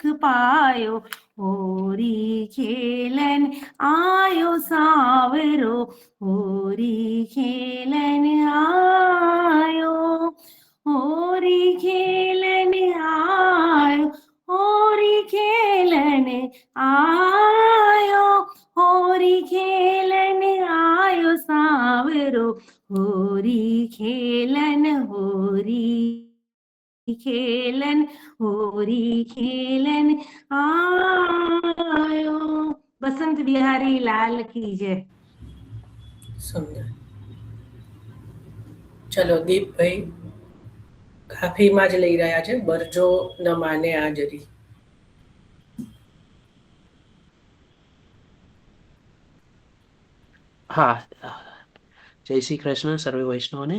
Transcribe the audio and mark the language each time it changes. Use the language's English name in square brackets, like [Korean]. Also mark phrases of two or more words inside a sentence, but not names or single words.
[Hindi] पायो होरी खेलन आयो सावरो होरी खेलन आयो होरी खेलन आयो होरी खेलन आयो होरी खेलन आयो सावरो होरी खेलन होरी खेलन होरी खेलन आयो बसंत बिहारी लाल की जय [Gujarati] સુંદર. ચલો દીપભાઈ કાફીમાં જ લઈ રહ્યા છે. બરજો ન માને આ જરી. હા, જય શ્રી કૃષ્ણ સર્વે વૈષ્ણવને.